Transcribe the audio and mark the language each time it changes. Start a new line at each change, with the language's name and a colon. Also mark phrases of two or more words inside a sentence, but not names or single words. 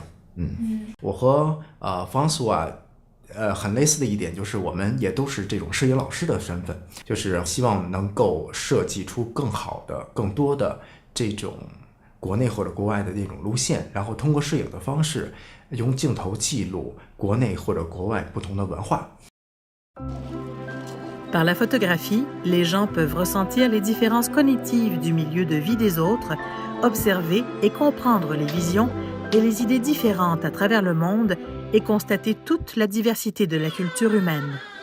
Chinese: 我和François很类似的一点就是我们也都是这种摄影老师的身份，就是希望能够设计出更好的、更多的这种国内或者国外的这种路线，然后通过摄影的方式用镜头记录国内或者国外不同的文化。
French: Par la photographie, les gens peuvent ressentir les différences cognitives du milieu de vie des autres, observer et comprendre les visions et les idées différentes à travers le monde et constater toute la diversité de la culture humaine.